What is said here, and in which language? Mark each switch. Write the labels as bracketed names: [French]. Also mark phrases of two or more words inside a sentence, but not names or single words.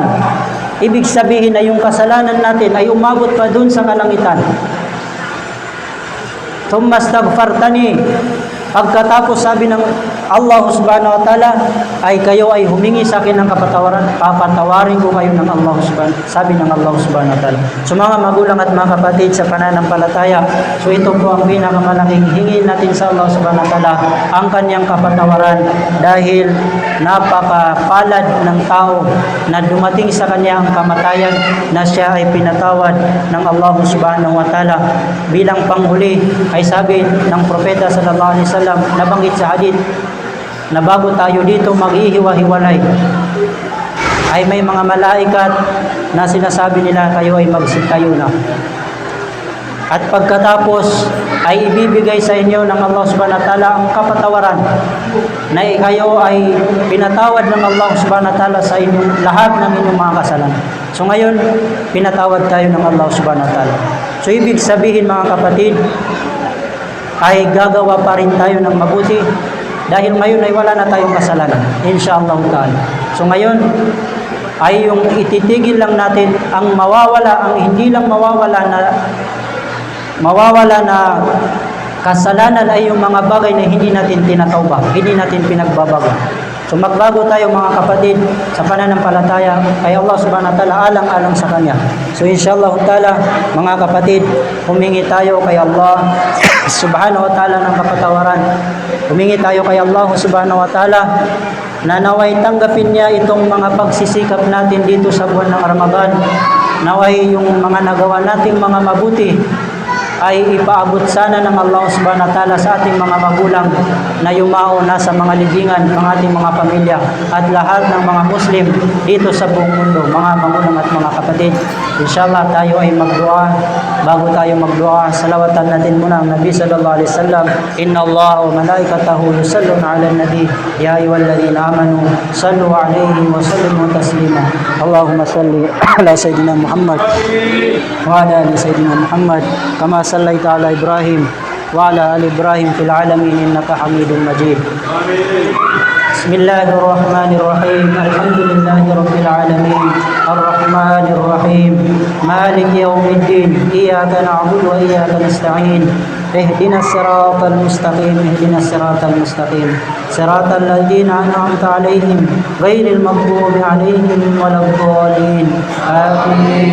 [Filipino] Ibig sabihin na yung kasalanan natin ay umabot pa dun sa kalangitan. [Arabic] ثم استغفرتني, [Filipino] pagkatapos sabi ng [Arabic] الله سبحانه وتعالى, [Filipino] ay kayo ay humingi sa akin ng kapatawaran, papatawarin ko kayo ng [Arabic] الله سبحانه, [Filipino] sabi ng [Arabic] الله سبحانه وتعالى. [Filipino] So mga magulang at mga kapatid sa pananampalataya, so ito po ang pinakamalaking hingin natin sa [Arabic] الله سبحانه وتعالى, [Filipino] ang kanyang kapatawaran, dahil napakapalad ng tao na dumating sa kanya ang kamatayan na siya ay pinatawad ng [Arabic] الله سبحانه وتعالى. [Filipino] Bilang panghuli ay sabi ng propeta [Arabic] صلى الله عليه وسلم, [Filipino] nabanggit sa hadith, na bago tayo dito maghihiwa-hiwalay, ay may mga malaikat na sinasabi nila kayo ay magsitayo na. At pagkatapos ay ibibigay sa inyo ng [Arabic] الله سبحانه وتعالى [Filipino] ang kapatawaran na kayo ay pinatawad ng [Arabic] الله سبحانه وتعالى [Filipino] sa inyong lahat ng inyong mga kasalanan. So ngayon, pinatawad tayo ng [Arabic] الله سبحانه وتعالى. [Filipino] So ibig sabihin mga kapatid, ay gagawa pa rin tayo ng mabuti dahil ngayon ay wala na tayong kasalanan, [Arabic] إن شاء الله تعالى. [Filipino] So ngayon ay yung ititigil lang natin ang mawawala, ang hindi lang mawawala na kasalanan ay yung mga bagay na hindi natin tinatawba, hindi natin pinagbabago. So magbago tayo mga kapatid sa pananampalataya kay [Arabic] الله سبحانه وتعالى, [Filipino] alang-alang sa Kanya. So [Arabic] إن شاء الله تعالى [Filipino] mga kapatid, humingi tayo kay [Arabic] الله سبحانه وتعالى [Filipino] ng kapatawaran. Humingi tayo kay [Arabic] الله سبحانه وتعالى [Filipino] na naway tanggapin niya itong mga pagsisikap natin dito sa buwan ng Ramadan. Naway yung mga nagawa nating mga mabuti ay ipaabot sana ng [Arabic] الله سبحانه وتعالى [Filipino] sa ating mga magulang na yumao na sa mga libingan ng ating mga pamilya at lahat ng mga Muslim dito sa buong mundo, mga magulang at mga kapatid. Inshallah tayo ay magdua. Bago tayo magdua, salawatan natin muna ang Nabi [Arabic] صلى الله عليه وسلم. إن الله وملائكته يصلون على النبي يا أيها الذين آمنوا صلوا عليه وسلموا تسليما. اللهم صل على سيدنا محمد وعلى آل سيدنا محمد كما صليت على إبراهيم وعلى آل إبراهيم في العالمين إنك حميد مجيد. بسم الله الرحمن الرحيم. الحمد لله رب العالمين الرحمن الرحيم مالك يوم الدين إياك نعبد وإياك نستعين اهدنا الصراط المستقيم اهدنا الصراط المستقيم صراط الذين أنعمت عليهم غير المغضوب عليهم ولا الضالين آمين.